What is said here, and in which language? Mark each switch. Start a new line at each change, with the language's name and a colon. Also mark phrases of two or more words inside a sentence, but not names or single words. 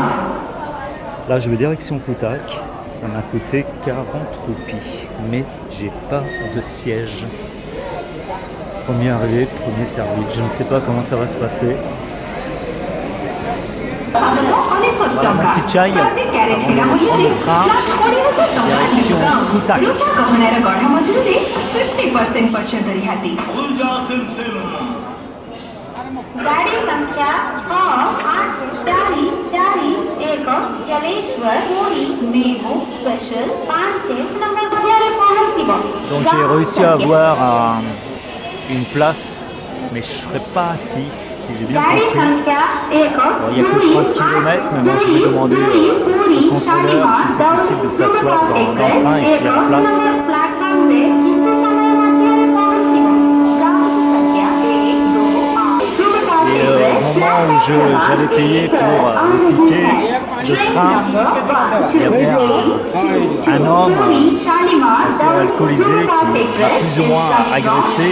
French: Là, je vais direction Cuttack. Ça m'a coûté 40 roupies, mais j'ai pas de siège. Premier arrivé, premier servi. Je ne sais pas comment ça va se passer. Voilà mon petit chai avant de prendre le train. Direction Cuttack.
Odia: ଗାଡ଼ି ସଂଖ୍ୟା 68441 ଜଳେଶ୍ୱର ପୁରୀ ମେମୁ ସ୍ପେଶାଲ 5 ନମ୍ବର ବଜାରେ ପହଞ୍ଚିବ.
French: Donc j'ai réussi à avoir une place, mais je ne serai pas assis, si j'ai bien
Odia: गाड़ी
French: compris.
Odia: संख्या 1
French: Bon, il n'y a que 30 km, mais moi je vais demander au contrôleur si c'est possible de s'asseoir dans le train et s'il y a la place. Et au moment où j'allais payer pour le ticket de train, il y avait un homme assez alcoolisé qui m'a plus ou moins agressé.